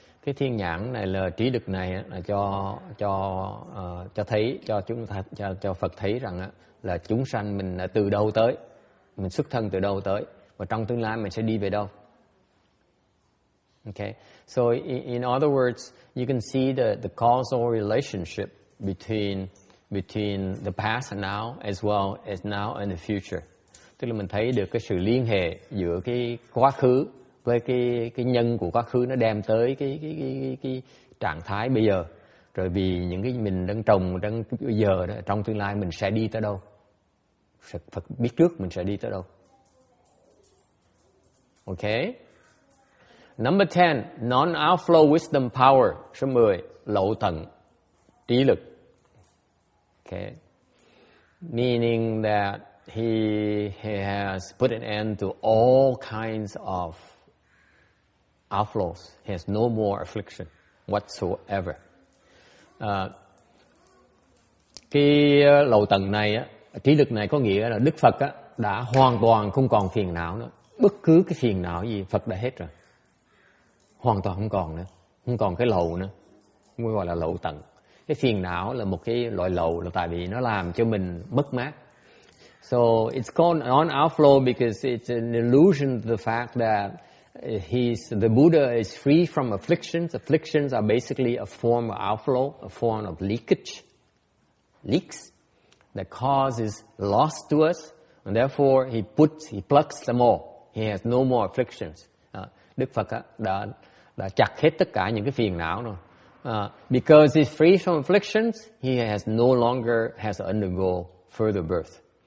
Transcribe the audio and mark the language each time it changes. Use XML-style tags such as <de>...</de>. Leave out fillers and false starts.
<vi>Cái thiên nhãn này là trí lực này là cho thấy cho Phật thấy rằng là chúng sanh mình từ đâu tới, mình xuất thân từ đâu tới, và trong tương lai mình sẽ đi về đâu.</vi> <en>Okay, so in other words, you can see the causal relationship between the past and now, as well as now and the future.</en> <vi>Tức là mình thấy được cái sự liên hệ giữa cái quá khứ với cái nhân của quá khứ nó đem tới cái trạng thái bây giờ. Rồi vì những cái mình đang trồng đang bây giờ đó, trong tương lai mình sẽ đi tới đâu? Phật biết trước mình sẽ đi tới đâu.</vi> <en>Okay. Number 10, non-outflow wisdom power.</en> <vi>Số 10, lậu tận, trí lực.</vi> <en>Okay. Meaning that he has put an end to all kinds of outflows. He has no more affliction whatsoever.</en> <vi>Cái lậu tận này, trí lực này có nghĩa là Đức Phật đã hoàn toàn không còn phiền não nữa. Bất cứ cái phiền não gì Phật đã hết rồi. Hoàn toàn không còn nữa, không còn cái lậu nữa, mới gọi là lậu tận. Cái phiền não là một cái loại lậu, là tại vì nó làm cho mình mất mát.</vi> <en>So it's called non-outflow because it's an illusion to the fact that the Buddha is free from afflictions. Afflictions are basically a form of outflow, a form of leaks that causes loss to us, and therefore he plucks them all. He has no more afflictions.</en> <vi>Đức Phật đã chặt hết tất cả những cái phiền não rồi.</vi> <en>Because he's free from afflictions, he has no longer has to undergo further birth.</en>